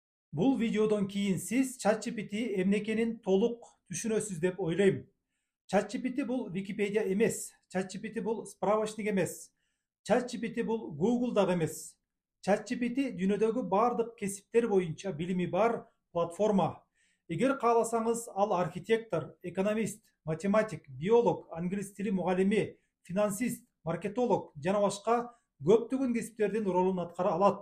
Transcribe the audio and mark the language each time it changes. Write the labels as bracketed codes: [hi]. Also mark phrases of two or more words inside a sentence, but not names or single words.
[ky] Бұл видеодон кейін сіз ChatGPT эмнекенин толук түшүнөсүз деп ойлойм. ChatGPT бұл Википедия эмес. ChatGPT бұл справочник эмес. ChatGPT бұл Google дагы эмес. ChatGPT дүйнөдөгү бардык кесиптер боюнча билими бар платформа. Эгер кааласаңыз, ал архитектор, экономист, математик, биолог, англис тили мугалими, финансист, маркетолог жана башка көптөгөн кесиптердин ролун аткара алат.